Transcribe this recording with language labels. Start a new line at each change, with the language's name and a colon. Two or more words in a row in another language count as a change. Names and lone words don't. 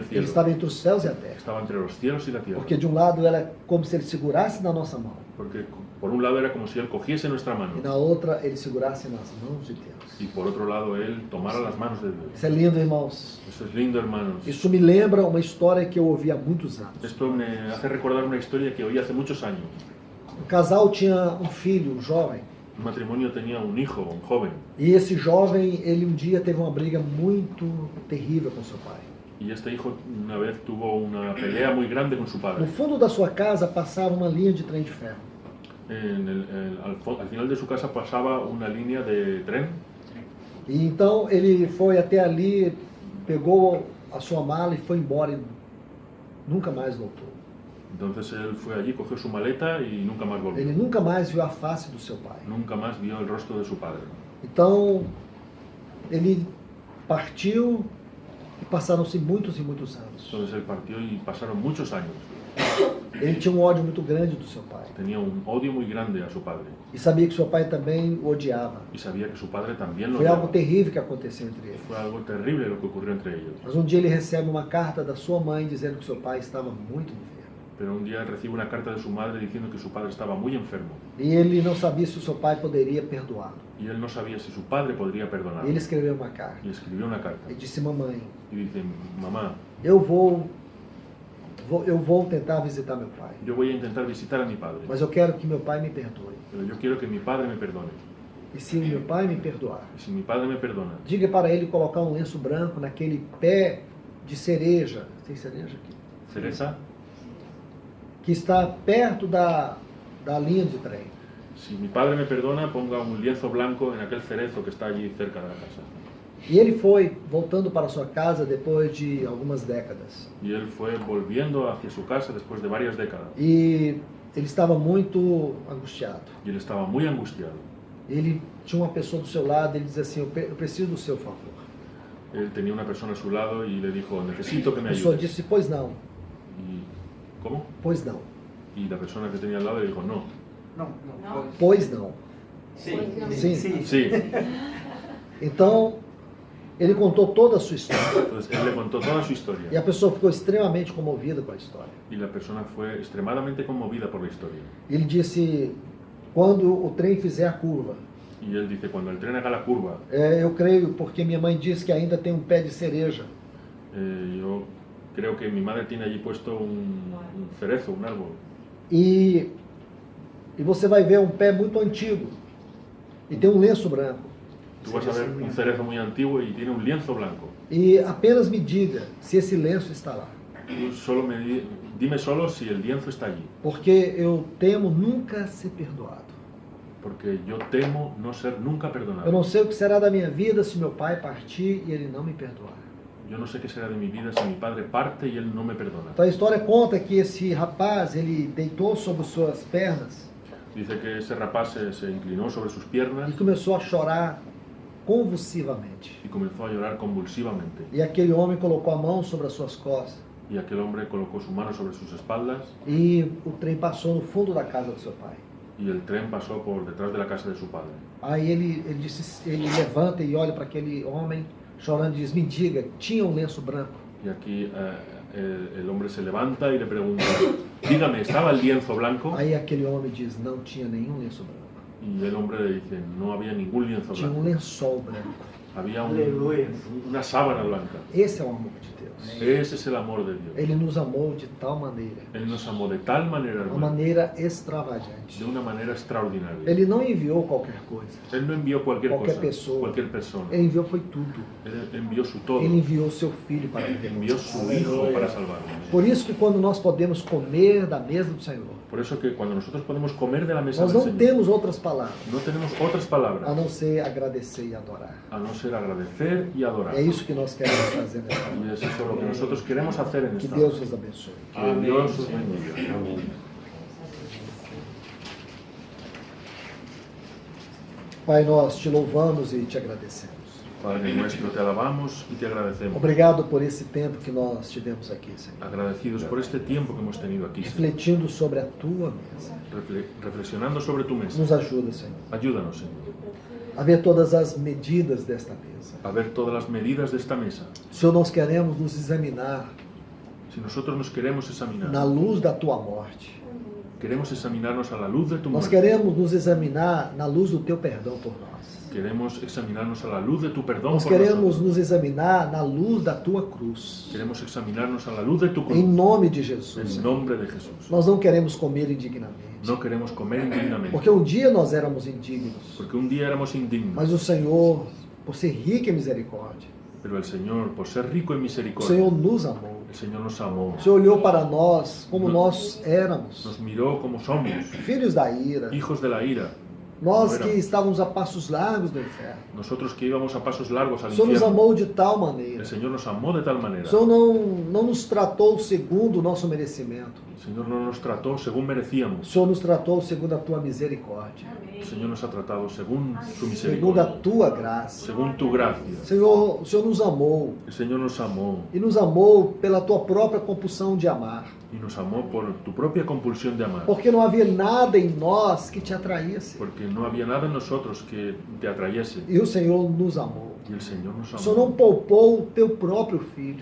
Portuguese: Ele
Spanish: cielo.
Portuguese: estava entre os céus e a terra.
Spanish: Estaba entre los cielos y la tierra.
Portuguese: Porque de um lado era como se ele segurasse na nossa mão,
Spanish: Porque por un lado era como si Él cogiese nuestra mano
Portuguese: e na outra ele segurasse nas mãos de Deus.
Spanish: y por otro lado Él tomara las manos de Dios.
Portuguese: Isso é lindo, irmãos.
Spanish: Eso es lindo, hermanos.
Portuguese: Isso me lembra uma história que eu ouvi há muitos anos.
Spanish: Esto me hace recordar una historia que oí hace muchos años.
Portuguese: Um casal tinha um filho, um jovem,
Spanish: Un matrimonio tenía un hijo, un joven,
Portuguese: e esse jovem, ele um dia teve uma briga muito terrível com seu pai.
Spanish: y este hijo una vez tuvo una pelea muy grande con su
Portuguese: No
Spanish: padre.
Portuguese: fundo da sua casa passava uma linha de trem de ferro.
Spanish: Al final de su casa pasaba una línea de tren,
Portuguese: E então ele foi até ali, pegou a sua mala e foi embora e nunca mais voltou.
Spanish: entonces él fue allí, cogió su maleta y nunca más volvió.
Portuguese: Ele nunca mais viu a face do seu pai.
Spanish: Nunca más vio el rostro de su padre.
Portuguese: Então ele partiu e passaram-se muitos e muitos anos.
Spanish: Entonces él partió y pasaron muchos años.
Portuguese: Ele tinha um ódio muito grande do seu pai
Spanish: Tenía un odio muy grande a su padre
Portuguese: e sabia que seu pai também o odiava.
Spanish: y sabía que su padre también lo
Portuguese: Foi algo
Spanish: odiaba.
Portuguese: terrível que aconteceu entre eles.
Spanish: Fue algo terrible lo que ocurrió entre ellos.
Portuguese: Mas um dia ele recebe uma carta da sua mãe dizendo que seu pai estava muito enfermo.
Spanish: Pero un día recibe una carta de su madre diciendo que su padre estaba muy enfermo
Portuguese: E ele não sabia se o seu pai poderia perdoá-lo.
Spanish: y él no sabía si su padre podría perdonarlo.
Portuguese: Ele escreveu uma carta
Spanish: Y escribió una carta
Portuguese: e disse: mamãe,
Spanish: y dice, mamá,
Portuguese: eu vou tentar visitar meu pai,
Spanish: yo voy a intentar visitar a mi padre,
Portuguese: mas eu quero que meu pai me perdoe.
Spanish: pero yo quiero que mi padre me perdone.
Portuguese: E se meu pai me perdoar,
Spanish: Y si mi padre me perdona,
Portuguese: diga para ele colocar um lenço branco naquele pé de cereja, tem cereja aqui, Teresa, que está perto da linha de trem.
Spanish: si mi padre me perdona, ponga un lienzo blanco en aquel cerezo que está allí cerca de la casa.
Portuguese: E ele foi voltando para sua casa depois de algumas décadas.
Spanish: Y él fue volviendo hacia su casa después de varias décadas.
Portuguese: E ele estava muito angustiado.
Spanish: Y él estaba muy angustiado.
Portuguese: Ele tinha uma pessoa do seu lado, ele dizia assim: eu preciso do seu favor.
Spanish: Él tenía una persona a su lado y le dijo, necesito que
Portuguese: A
Spanish: me
Portuguese: pessoa
Spanish: ayudes.
Portuguese: disse: pois não,
Spanish: Y, ¿cómo?
Portuguese: pois não,
Spanish: Y la persona que tenía al lado le dijo, no. No,
Portuguese: pois não.
Spanish: Sí.
Portuguese: Sim.
Spanish: Sí.
Portuguese: Então, ele contou toda a sua história.
Spanish: Entonces él le contó toda su
Portuguese: E
Spanish: historia.
Portuguese: a pessoa ficou extremamente comovida com a história.
Spanish: Y la persona fue extremadamente conmovida por la historia.
Portuguese: Ele disse: quando o trem fizer a curva,
Spanish: Y él dice, cuando el tren haga la curva,
Portuguese: eu creio, porque minha mãe disse que ainda tem um pé de cereja.
Spanish: yo creo que mi madre tiene allí puesto un cerezo, un árbol.
Portuguese: E você vai ver um pé muito antigo. E tem um lenço branco.
Spanish: Tú vas a ver un cerezo muy antiguo y tiene un lienzo blanco.
Portuguese: E apenas me diga se esse lenço está lá.
Spanish: Tú solo dime solo si el lienzo está allí.
Portuguese: Porque eu temo nunca ser perdoado.
Spanish: Porque yo temo no ser nunca
Portuguese: Eu
Spanish: perdonado.
Portuguese: não sei o que será da minha vida se meu pai partir e ele não me perdoar.
Spanish: Yo no sé qué será de mi vida si mi padre parte y él no me perdona.
Portuguese: Então a história conta que esse rapaz, ele deitou sobre suas pernas
Spanish: Dice que ese rapaz se inclinó sobre sus piernas
Portuguese: e começou a chorar convulsivamente.
Spanish: y comenzó a llorar convulsivamente.
Portuguese: E aquele homem colocou a mão sobre as suas costas
Spanish: Y aquel hombre colocó su mano sobre sus espaldas
Portuguese: e o trem passou no fundo da casa do seu pai.
Spanish: y el tren pasó por detrás de la casa de su padre.
Portuguese: Aí ele levanta e olha para aquele homem chorando e diz: me diga, tinha um lenço branco?
Spanish: Y aquí el hombre se levanta y le pregunta, dígame, ¿estaba el lienzo blanco?
Portuguese: Aí aquele homem diz: não tinha nenhum lenço branco.
Spanish: Y el hombre le dice, no había ningún lienzo
Portuguese: Tinha um
Spanish: blanco.
Portuguese: lençol branco.
Spanish: Había Aleluya. una sábana blanca.
Portuguese: Esse é o amor de Deus.
Spanish: Ese es el amor de Dios.
Portuguese: Ele nos amou de tal maneira,
Spanish: Él nos amó de tal manera,
Portuguese: uma
Spanish: hermano,
Portuguese: maneira extravagante.
Spanish: de una manera extraordinaria.
Portuguese: Ele não enviou qualquer coisa.
Spanish: Él no envió cualquier
Portuguese: Qualquer
Spanish: cosa,
Portuguese: pessoa.
Spanish: cualquier persona.
Portuguese: Ele enviou foi tudo.
Spanish: Él envió su todo.
Portuguese: Ele enviou seu filho para
Spanish: Envió
Portuguese: morrer.
Spanish: su hijo para salvarnos.
Portuguese: Por isso que quando nós podemos comer da mesa do Senhor,
Spanish: Por eso que cuando nosotros podemos comer de la mesa
Portuguese: nós
Spanish: del
Portuguese: não
Spanish: Señor,
Portuguese: temos outras palavras
Spanish: no tenemos otras
Portuguese: a
Spanish: palabras
Portuguese: não ser agradecer e adorar.
Spanish: a no ser agradecer y adorar.
Portuguese: É isso que nós queremos fazer nesta
Spanish: Y
Portuguese: noite.
Spanish: es eso lo que nosotros queremos hacer en
Portuguese: Que
Spanish: esta
Portuguese: Deus
Spanish: noche.
Portuguese: nos abençoe.
Spanish: Que Dios os bendiga.
Portuguese: Pai, nós te louvamos e te agradecemos.
Spanish: Padre nuestro, te alabamos y te agradecemos.
Portuguese: Obrigado por esse tempo que nós tivemos aqui, Senhor.
Spanish: Agradecidos por este tiempo que hemos tenido aquí, Señor.
Portuguese: Refletindo sobre a tua mesa.
Spanish: Reflexionando sobre tu mesa.
Portuguese: Nos ajuda, Senhor,
Spanish: Ayúdanos, Señor,
Portuguese: a ver todas as medidas desta mesa.
Spanish: a ver todas las medidas de esta mesa.
Portuguese: Senhor, nós queremos nos examinar
Spanish: Si nosotros nos queremos examinar,
Portuguese: na luz da tua morte.
Spanish: queremos examinarnos a la luz de tu
Portuguese: Nós
Spanish: muerte,
Portuguese: queremos nos examinar na luz do teu perdão por nós.
Spanish: queremos examinarnos a la luz de tu perdón
Portuguese: Nós
Spanish: por
Portuguese: queremos
Spanish: nosotros.
Portuguese: nos examinar na luz da tua cruz.
Spanish: Queremos examinarnos a la luz de tu cruz,
Portuguese: Em nome de Jesus.
Spanish: en nombre de Jesús.
Portuguese: Nós não queremos comer indignamente.
Spanish: No queremos comer indignamente,
Portuguese: Porque um dia nós éramos indignos.
Spanish: porque un día éramos indignos,
Portuguese: Mas o Senhor, por ser rico em misericórdia,
Spanish: pero el Señor, por ser rico en
Portuguese: o
Spanish: misericordia,
Portuguese: Senhor nos amou.
Spanish: el Señor nos amó,
Portuguese: O Senhor olhou para nós como nós éramos,
Spanish: nos miró como somos,
Portuguese: filhos da ira.
Spanish: hijos de la ira,
Portuguese: Nós que estávamos a passos largos do inferno.
Spanish: nosotros que íbamos a pasos largos al
Portuguese: O Senhor nos
Spanish: infierno.
Portuguese: amou de tal maneira.
Spanish: El Señor nos amó de tal
Portuguese: O
Spanish: manera.
Portuguese: Senhor não nos tratou segundo o nosso merecimento.
Spanish: El Señor no nos trató según
Portuguese: O
Spanish: merecíamos.
Portuguese: Senhor nos tratou segundo a tua misericórdia.
Spanish: El Señor nos ha tratado según
Portuguese: Segundo
Spanish: tu
Portuguese: a
Spanish: misericordia,
Portuguese: tua graça.
Spanish: según tu gracia.
Portuguese: Senhor, o Senhor nos amou.
Spanish: El Señor nos amó
Portuguese: E nos amou pela tua própria compulsão de amar.
Spanish: y nos amó por tu propia compulsión de amar.
Portuguese: Porque não havia nada em nós que te atraísse.
Spanish: Porque no había nada en nosotros que te atrayese.
Portuguese: E o Senhor nos amou.
Spanish: Y el Señor nos
Portuguese: O Senhor não
Spanish: amó.
Portuguese: poupou o teu próprio filho.